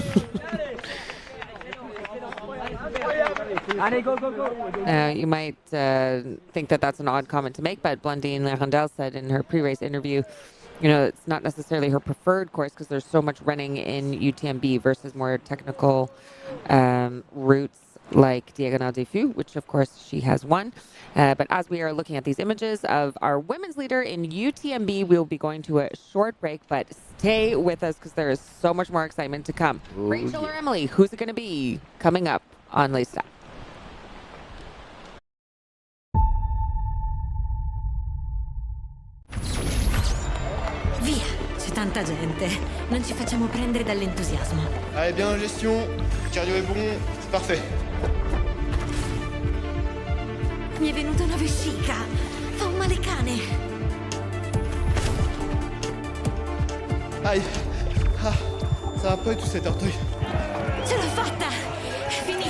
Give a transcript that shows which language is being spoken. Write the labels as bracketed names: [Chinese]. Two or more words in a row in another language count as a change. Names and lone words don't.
[English] You might think that that's an odd comment to make, but Blandine Lerondel said in her pre-race interview, you know, it's not necessarily her preferred course because there's so much running in UTMB versus more technical routes like Diagonale des Fous, which of course she has won. But as we are looking at these images of our women's leader in UTMB, we'll be going to a short break, but stay with us because there is so much more excitement to come. Oh, Rachel or Emily, who's it going to be coming up on Laced Up? [Italian] Via, c'è tanta gente. Non ci facciamo prendere dall'entusiasmo. [French] Allez, bien en gestion, le cardio est bon, c'est parfait. [Italian] Mi è venuta una vescica. Fa un male cane. [French] Aïe. Ah, ça va pas du tout cet orteil. [Italian] Ce l'ho fatta!